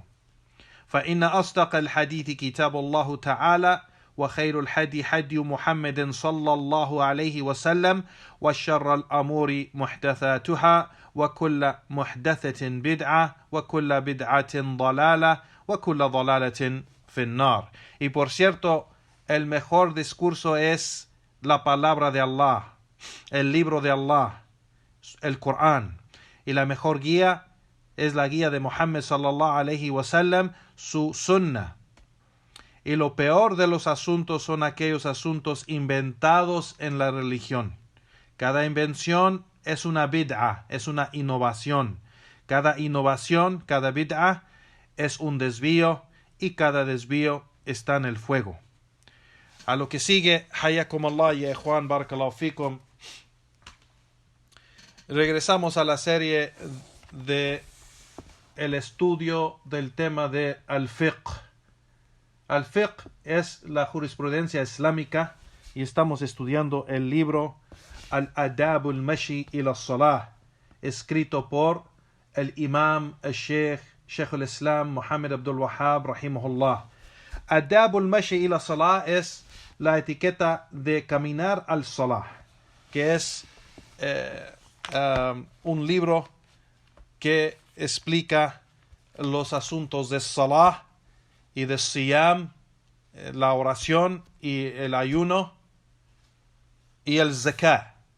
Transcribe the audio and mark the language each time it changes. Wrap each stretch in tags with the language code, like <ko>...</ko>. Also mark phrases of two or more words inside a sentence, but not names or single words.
<ar>فإن أصدق الحديث كتاب الله تعالى وخير الهدي هدي محمد صلى الله عليه وسلم وشر الأمور محدثاتها وكل محدثة بدعة وكل بدعة ضلالة وكل ضلالة في النار.</ar> <es>Y por cierto, el mejor discurso es la palabra de Allah, el libro de Allah, el Corán, y la mejor guía es la guía de Muhammad</es> <ar>صلى الله عليه وسلم,</ar> <es>su sunnah. Y lo peor de los asuntos son aquellos asuntos inventados en la religión. Cada invención es una bid'a, es una innovación. Cada innovación, cada bid'a, es un desvío, y cada desvío está en el fuego. A lo que sigue,</es> <ar>حياكم الله</ar> <es>y Juan</es> <ar>بارك الله فيكم.</ar> <es>Regresamos a la serie de el estudio del tema de al-fiqh. Al-fiqh es la jurisprudencia islámica, y estamos estudiando el libro Al-Adab al-Mashi ila Salah, escrito por el imam Sheikh al-Islam Muhammad Abdul Wahhab rahimahullah. Adab al-Mashi ila Salah es la etiqueta de caminar al Salah, que es un libro que explica los asuntos de Salah y de Siyam, la oración y el ayuno, y el zakah.</es>